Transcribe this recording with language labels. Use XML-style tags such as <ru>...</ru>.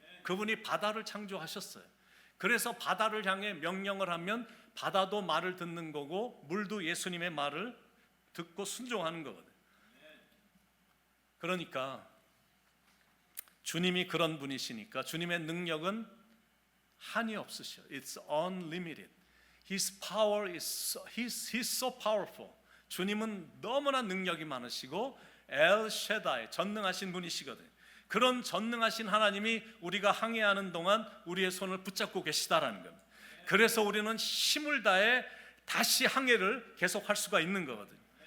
<ko>그분이 바다를 창조하셨어요. 그래서 바다를 향해 명령을 하면 바다도 말을 듣는 거고, 물도 예수님의 말을 듣고 순종하는 거거든요. 그러니까 주님이 그런 분이시니까 주님의 능력은 한이 없으셔.</ko> <en>It's unlimited. His power is he's so powerful.</en> <ko>주님은 너무나 능력이 많으시고 엘 셰다이, 전능하신 분이시거든요. 그런 전능하신 하나님이 우리가 항해하는 동안 우리의 손을 붙잡고 계시다라는 겁니다. 그래서 우리는 힘을 다해 다시 항해를 계속할 수가 있는 거거든요.</ko>